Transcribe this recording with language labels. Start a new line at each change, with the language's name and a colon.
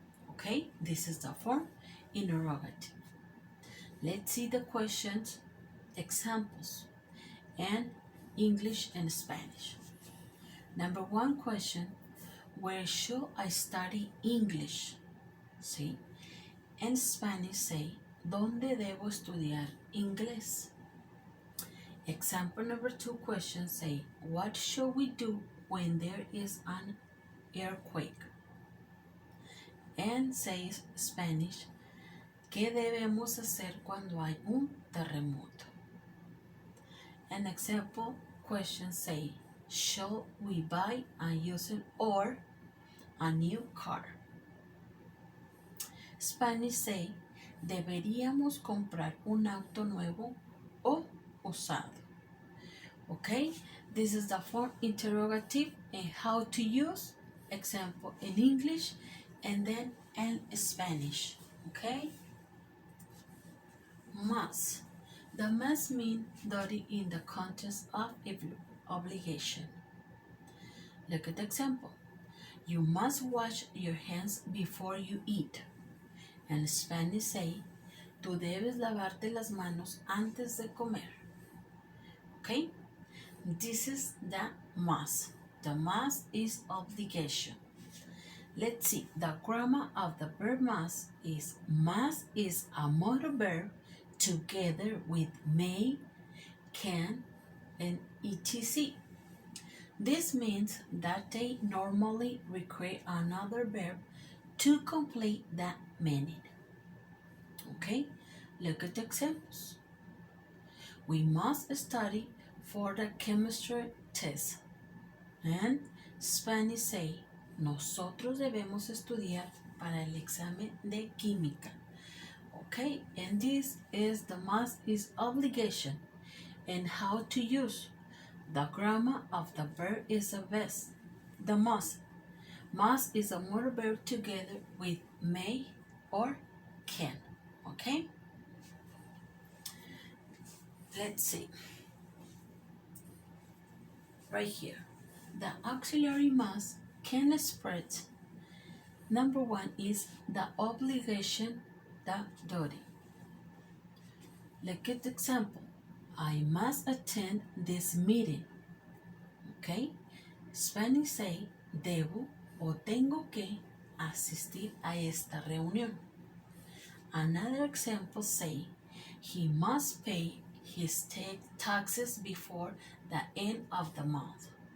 English: Okay, this is the form interrogative. Let's see the questions, examples, and English and Spanish. Number 1 question, where should I study English? See?
Spanish: En
English: Spanish say,
Spanish: ¿dónde debo estudiar inglés?
English: Example number 2 question say, what should we do when there is an earthquake? And says Spanish,
Spanish: ¿qué debemos hacer cuando hay un terremoto?
English: An example question say, should we buy a used or a new car? Spanish say,
Spanish: deberíamos comprar un auto nuevo o usado.
English: Okay, this is the form interrogative and how to use, example in English and then in Spanish. Okay, must. The must means duty in the context of obligation. Look at the example. You must wash your hands before you eat.
Spanish: En
English: Spanish say,
Spanish: tú debes lavarte las manos antes de comer.
English: Okay? This is the must. The must is obligation. Let's see. The grammar of the verb must is a modal verb together with may, can, and etc. This means that they normally require another verb to complete the meaning. Okay, look at the examples. We must study for the chemistry test. And Spanish say,
Spanish: nosotros debemos estudiar para el examen de química.
English: Okay, and this is the must is obligation. And how to use. The grammar of the verb is the best. The must. Must is a modal verb together with may or can. Okay? Let's see. Right here. The auxiliary must can express. Number 1 is the obligation, the duty. Look at the example. I must attend this meeting. Okay? Spanish say,
Spanish: debo o tengo que asistir a esta reunión.
English: Another example say, he must pay his taxes before the end of the month.